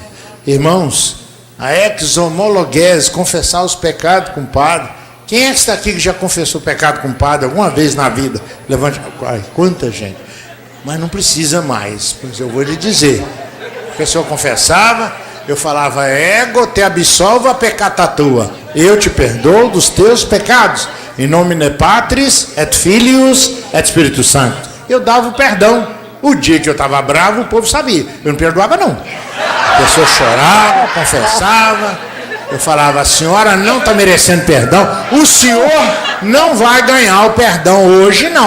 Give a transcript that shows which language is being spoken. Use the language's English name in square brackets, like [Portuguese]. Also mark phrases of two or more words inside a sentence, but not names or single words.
[Portuguese] Irmãos, a exomologuese, confessar os pecados com o padre. Quem é que está aqui que já confessou pecado com o padre alguma vez na vida? Levante. Ai, quanta gente. Mas não precisa mais, pois eu vou lhe dizer. A pessoa confessava, eu falava, [Latin] ego te absolva peccata tua. [Portuguese] Eu te perdoo dos teus pecados. [Latin] Em nomine Patris, et Filius, et Spiritus Sancto. [Portuguese] Eu dava o perdão. O dia que eu estava bravo, o povo sabia. Eu não perdoava, não. A pessoa chorava, confessava. Eu falava, a senhora não está merecendo perdão. O senhor não vai ganhar o perdão hoje, não.